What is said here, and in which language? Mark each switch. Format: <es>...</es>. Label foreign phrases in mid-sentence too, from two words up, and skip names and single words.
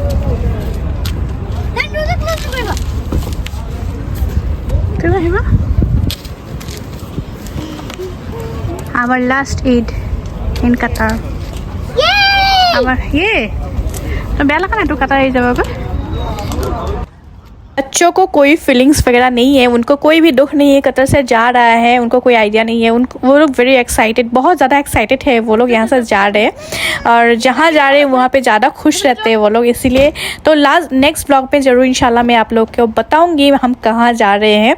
<as>তুমি আহিবা।</as> <en>Our last Eid in Qatar. Yay! Our, yeah. So,</en> <as>বেয়া লাগা নাই তো কাটাৰ যাব গৈ।</as> <hi>बच्चों को कोई फीलिंग्स वगैरह नहीं है, उनको कोई भी दुख नहीं है कतर से जा रहा है, उनको कोई आइडिया नहीं है। वो लोग</hi> <en>very excited,</en> <hi>बहुत ज़्यादा एक्साइटेड है वो लोग यहाँ से जा रहे हैं, और जहाँ जा रहे हैं वहाँ पे ज़्यादा खुश रहते हैं वो लोग। इसीलिए तो</hi> <en>next blog</en> <hi>पे ज़रूर इंशाल्लाह मैं आप लोग को बताऊँगी हम कहाँ जा रहे हैं।</hi>